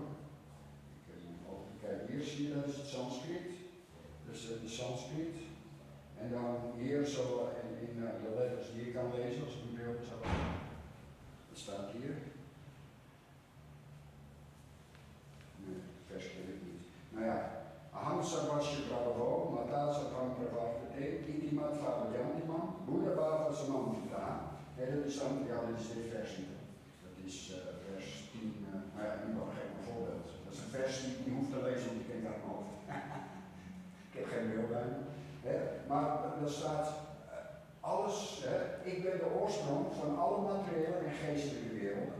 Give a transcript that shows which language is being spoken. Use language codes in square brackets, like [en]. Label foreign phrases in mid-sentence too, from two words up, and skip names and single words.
[nl] Kijk, hier zie je, dat is het Sanskriet. Dus de Sanskriet. En dan hier zo in de letters die je kan lezen, als ik een beeld zou hebben. Dat staat hier. Nee, vers ken ik niet. Nou ja, [sa] Aham Sarvasya Prabhavo, Mata Sarvam Pravavate, Itimat Vavayantiman, Buddha Bhava Samamvita. [nl] Dat is dan, ja, dit is dit vers niet. Dat is vers 10, nou ja, nu nog geen voorbeeld. Dat is een vers die je hoeft te lezen, want ik ken dat nog. Ik heb geen beeld bij me. Maar er staat alles, ik ben de oorsprong van alle materiële en geestelijke werelden.